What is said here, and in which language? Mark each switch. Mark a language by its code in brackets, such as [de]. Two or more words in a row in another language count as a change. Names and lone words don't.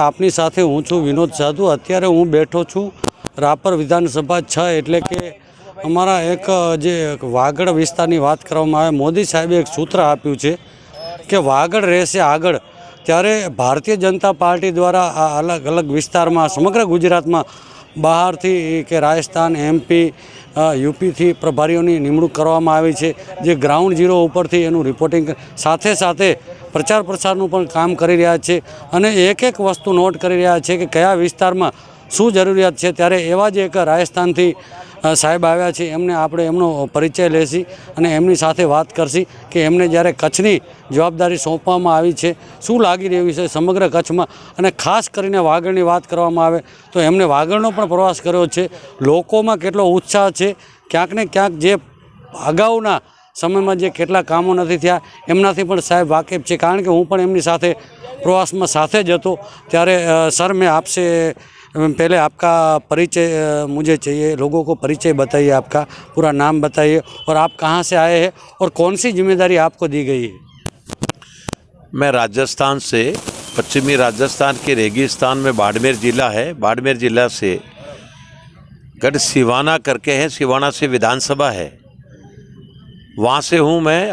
[gu] આપની સાથે હું છું વિનોદ સાધુ. અત્યારે હું બેઠો છું રાપર વિધાનસભા 6 એટલે કે અમારા એક જે વાગડ વિસ્તારની વાત કરવામાં આવે। મોદી સાહેબે એક સૂત્ર આપ્યું છે કે વાગડ રહેશે આગળ। ત્યારે ભારતીય જનતા પાર્ટી દ્વારા આ અલગ અલગ વિસ્તાર માં સમગ્ર ગુજરાત માં બહાર થી કે રાજસ્થાન એમપી યુપી થી પ્રભારીઓની નિમણૂક કરવામાં આવી છે, જે [en] ground zero [gu] ઉપરથી એનું રિપોર્ટિંગ સાથે સાથે પ્રચાર પ્રસારનું પણ કામ કરી રહ્યા છે અને એક એક વસ્તુ નોટ કરી રહ્યા છે કે કયા વિસ્તારમાં શું જરૂરિયાત છે। ત્યારે એવા જ એક રાજસ્થાનથી સાહેબ આવ્યા છે, એમને આપણે એમનો પરિચય લેશી અને એમની સાથે વાત કરશી કે એમને જ્યારે કચ્છની જવાબદારી સોંપવામાં આવી છે શું લાગી રહ્યું છે સમગ્ર કચ્છમાં। અને ખાસ કરીને વાગડની વાત કરવામાં આવે તો એમણે વાગડનો પણ પ્રવાસ કર્યો છે। લોકોમાં કેટલો ઉત્સાહ છે, ક્યાંક ને ક્યાંક જે અગાઉના સમયમાં જે કેટલા કામો નથી થયા એમનાથી પણ સાહેબ વાકેફ છે, કારણ કે હું પણ એમની સાથે પ્રવાસમાં સાથે જ હતો। [hi] त्यारे सर, मैं आपसे पहले आपका परिचय मुझे चाहिए, लोगों को परिचय बताइए, आपका पूरा नाम बताइए और आप कहाँ से आए हैं और कौन सी जिम्मेदारी आपको दी गई है। मैं राजस्थान से, पश्चिमी राजस्थान के रेगिस्तान में बाड़मेर ज़िला है, बाड़मेर ज़िला से गढ़ सिवाना करके है, सिवाना से विधानसभा है, वहाँ से हूँ मैं।